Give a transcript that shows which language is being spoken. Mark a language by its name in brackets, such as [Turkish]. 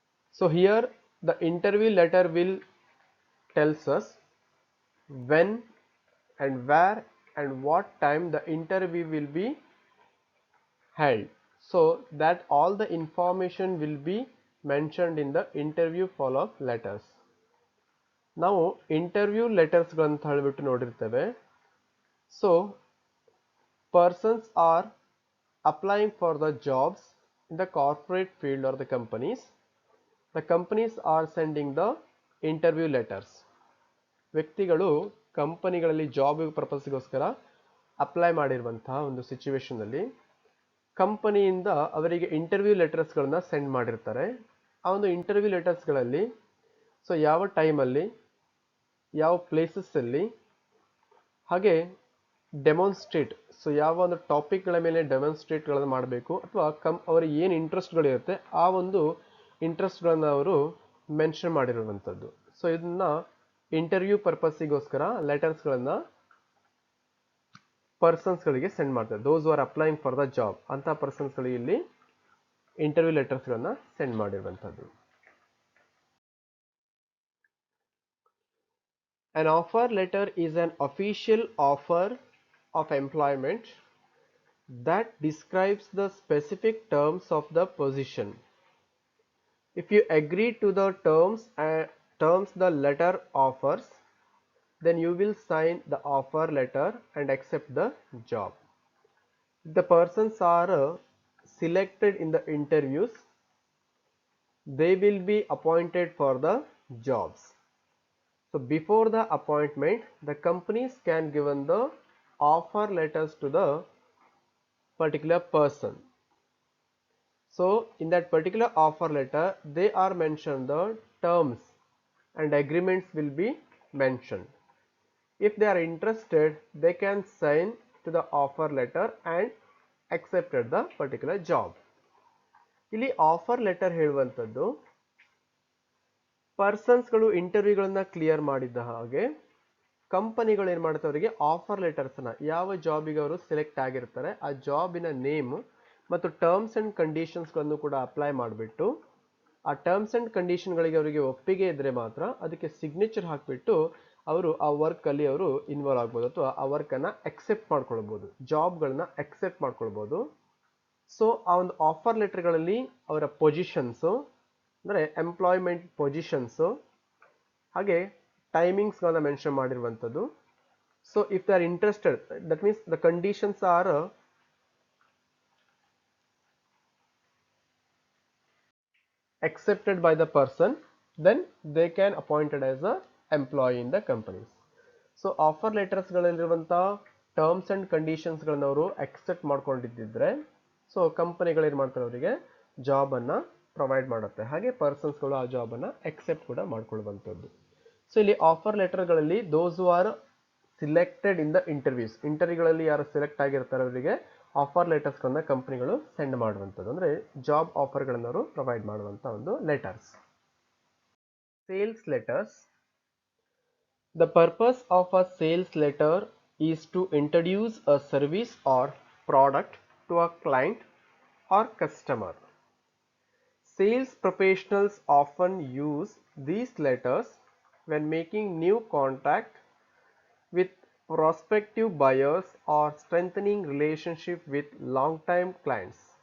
[English] So here the interview letter will tells us when and where and what time the interview will be held, so that all the information will be mentioned in the interview follow-up letters. [Kannada] ನಾವು interview ಲೆಟರ್ಸ್ಗಳಂತ ಹೇಳಿಬಿಟ್ಟು ನೋಡಿರ್ತೇವೆ. [English] So persons are applying for the jobs in the corporate field or the companies are sending the interview letters. [Kannada] ವ್ಯಕ್ತಿಗಳು ಕಂಪನಿಗಳಲ್ಲಿ job ಪರ್ಪಸ್ಗೋಸ್ಕರ apply ಮಾಡಿರುವಂತಹ ಒಂದು ಸಿಚುವೇಶನಲ್ಲಿ ಕಂಪನಿಯಿಂದ ಅವರಿಗೆ interview ಲೆಟರ್ಸ್ಗಳನ್ನ send ಮಾಡಿರ್ತಾರೆ. ಆ ಒಂದು ಇಂಟರ್ವ್ಯೂ ಲೆಟರ್ಸ್ಗಳಲ್ಲಿ ಸೊ ಯಾವ ಟೈಮಲ್ಲಿ ಯಾವ ಪ್ಲೇಸಸ್ಸಲ್ಲಿ ಹಾಗೆ ಡೆಮಾನ್ಸ್ಟ್ರೇಟ್ ಸೊ ಯಾವ ಒಂದು ಟಾಪಿಕ್ಗಳ ಮೇಲೆ ಡೆಮಾನ್ಸ್ಟ್ರೇಟ್ಗಳನ್ನು ಮಾಡಬೇಕು ಅಥವಾ ಅವರಿಗೆ ಏನು ಇಂಟ್ರೆಸ್ಟ್ಗಳಿರುತ್ತೆ ಆ ಒಂದು ಇಂಟ್ರೆಸ್ಟ್ಗಳನ್ನು ಅವರು ಮೆನ್ಷನ್ ಮಾಡಿರುವಂಥದ್ದು. ಸೊ ಇದನ್ನ ಇಂಟರ್ವ್ಯೂ ಪರ್ಪಸ್ಸಿಗೋಸ್ಕರ ಲೆಟರ್ಸ್ಗಳನ್ನು ಪರ್ಸನ್ಸ್ಗಳಿಗೆ ಸೆಂಡ್ ಮಾಡ್ತಾರೆ. [English] those are applying for the job [Kannada] ಅಂತ ಪರ್ಸನ್ಸ್ಗಳಿಗೆ ಇಲ್ಲಿ ಇಂಟರ್ವ್ಯೂ ಲೆಟರ್ಸ್ಗಳನ್ನು ಸೆಂಡ್ ಮಾಡಿರುವಂಥದ್ದು. [English] An offer letter is an official offer of employment that describes the specific terms of the position. If you agree to the terms the letter offers, then you will sign the offer letter and accept the job. If the persons are selected in the interviews, they will be appointed for the jobs. So before the appointment, the companies can given the offer letters to the particular person. So in that particular offer letter, they are mentioned the terms and agreements will be mentioned. If they are interested, they can sign to the offer letter and accepted the particular job. [Kannada] ಇಲ್ಲಿ offer letter ಹೇಳುವಂಥದ್ದು ಪರ್ಸನ್ಸ್ಗಳು ಇಂಟರ್ವ್ಯೂಗಳನ್ನ clear ಮಾಡಿದ್ದ ಹಾಗೆ ಕಂಪನಿಗಳು ಏನು ಮಾಡ್ತಾರೆ, ಅವರಿಗೆ offer ಲೆಟರ್ಸ್ನ ಯಾವ ಜಾಬಿಗೆ ಅವರು ಸೆಲೆಕ್ಟ್ ಆಗಿರ್ತಾರೆ ಆ ಜಾಬಿನ ನೇಮ್ ಮತ್ತು ಟರ್ಮ್ಸ್ ಅಂಡ್ ಕಂಡೀಷನ್ಸ್ಗಳನ್ನು ಕೂಡ ಅಪ್ಲೈ ಮಾಡಿಬಿಟ್ಟು ಆ ಟರ್ಮ್ಸ್ ಅಂಡ್ ಕಂಡೀಷನ್ಗಳಿಗೆ ಅವರಿಗೆ ಒಪ್ಪಿಗೆ ಇದ್ರೆ ಮಾತ್ರ ಅದಕ್ಕೆ ಸಿಗ್ನೇಚರ್ ಹಾಕಿಬಿಟ್ಟು ಅವರು ಆ ವರ್ಕಲ್ಲಿ ಅವರು ಇನ್ವಾಲ್ವ್ ಆಗ್ಬೋದು ಅಥವಾ ಆ ವರ್ಕನ್ನು ಅಕ್ಸೆಪ್ಟ್ ಮಾಡ್ಕೊಳ್ಬೋದು, ಜಾಬ್ಗಳನ್ನ ಅಕ್ಸೆಪ್ಟ್ ಮಾಡ್ಕೊಳ್ಬೋದು. ಸೊ ಆ ಒಂದು ಆಫರ್ ಲೆಟರ್ಗಳಲ್ಲಿ ಅವರ ಪೊಸಿಷನ್ಸು ಅಂದರೆ ಎಂಪ್ಲಾಯ್ಮೆಂಟ್ ಪೊಸಿಷನ್ಸು ಹಾಗೆ ಟೈಮಿಂಗ್ಸ್ಗಳನ್ನ ಮೆನ್ಷನ್ ಮಾಡಿರುವಂಥದ್ದು. [English] So if they are interested, that means the conditions are accepted by the person, then they can appointed as a employee in the companies. So offer letters [Kannada] ಗಳಲ್ಲಿರುವಂತ terms and conditions ಗಳನ್ನ ಅವರು accept ಮಾಡ್ಕೊಂಡಿದ್ದಿದ್ರೆ so ಕಂಪನಿಗಳು ಏನು ಮಾಡ್ತಾರೆ, ಅವರಿಗೆ job ಅನ್ನ provide ಮಾಡುತ್ತೆ. ಹಾಗೆ ಪರ್ಸನ್ಸ್ಗಳು ಆ ಜಾಬ್ ಅನ್ನ ಅಕ್ಸೆಪ್ಟ್ ಕೂಡ ಮಾಡ್ಕೊಳ್ಳುವಂಥದ್ದು. ಸೊ ಇಲ್ಲಿ offer ಲೆಟರ್ಗಳಲ್ಲಿ [English] those who are selected in the interviews, [Kannada] ಇಂಟರ್ವ್ಯೂಗಳಲ್ಲಿ ಯಾರು ಸೆಲೆಕ್ಟ್ ಆಗಿರ್ತಾರೆ ಅವರಿಗೆ ಆಫರ್ ಲೆಟರ್ಸ್ಗಳನ್ನ ಕಂಪನಿಗಳು ಸೆಂಡ್ ಮಾಡುವಂಥದ್ದು, ಅಂದರೆ ಜಾಬ್ ಆಫರ್ಗಳನ್ನು ಅವರು ಪ್ರೊವೈಡ್ ಮಾಡುವಂಥ ಒಂದು letters. [English] Sales letters. The purpose of a sales letter is to introduce a service or product to a client or customer. Sales professionals often use these letters when making new contact with prospective buyers or strengthening relationship with long-time clients.